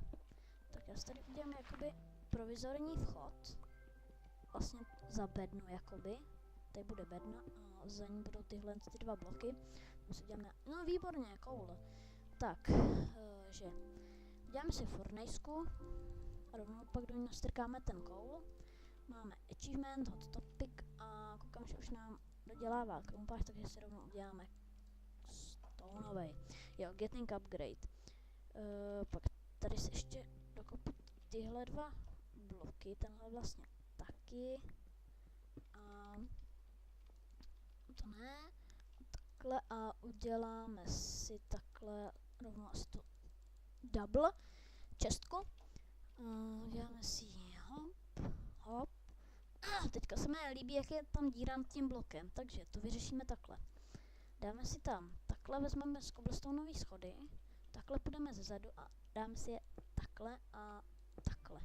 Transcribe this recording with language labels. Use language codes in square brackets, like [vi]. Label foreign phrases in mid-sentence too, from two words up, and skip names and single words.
[cs] Tak já si tady udělám jakoby provizorní vchod, vlastně za bednu jakoby, tady bude bedna a za ní budou tyhle ty dva bloky, tam si uděláme, no výborně, cool. Tak, že uděláme si furnejsku a rovnou pak do ní nastrkáme ten coal, máme achievement, hot topic a koukám, že už nám dodělává krumpář, takže si rovnou uděláme stoneovej, jo, getting upgrade, pak tady si ještě dokopu tyhle dva bloky, tenhle vlastně taky a to ne, takhle a uděláme si takhle rovnou asi tu double čestku, uděláme si hop, teďka se mi líbí, jak je tam díra nad tím blokem, takže to vyřešíme takhle, dáme si tam, takhle vezmeme z cobblestoneový schody, takhle půjdeme zezadu a dáme si je takhle a takhle.